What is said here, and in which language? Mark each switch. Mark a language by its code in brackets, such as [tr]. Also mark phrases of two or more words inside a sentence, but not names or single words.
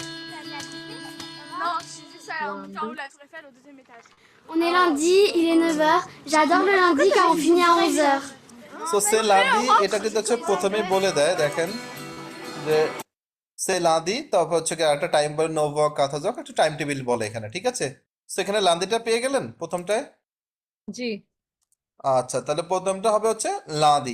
[fr] Non, je suis juste allée monter en haut de la Tour Eiffel au deuxième étage. On est lundi, il est 9 h. J'adore le lundi car on finit à 11 h. [bn] সো [fr] c'est lundi [bn] এটা কিন্তু হচ্ছে প্রথমেই বলে দেয়, দেখেন যে [fr] c'est lundi, [bn] তারপর হচ্ছে কি একটা টাইম বলে নোভা কথা যাক, একটা [en] time table [bn] বলে এখানে, ঠিক আছে? সো এখানে লাদিটা পেয়ে গেলেন প্রথমটায়। জি আচ্ছা, তাহলে প্রথমটা হবে হচ্ছে লাদি,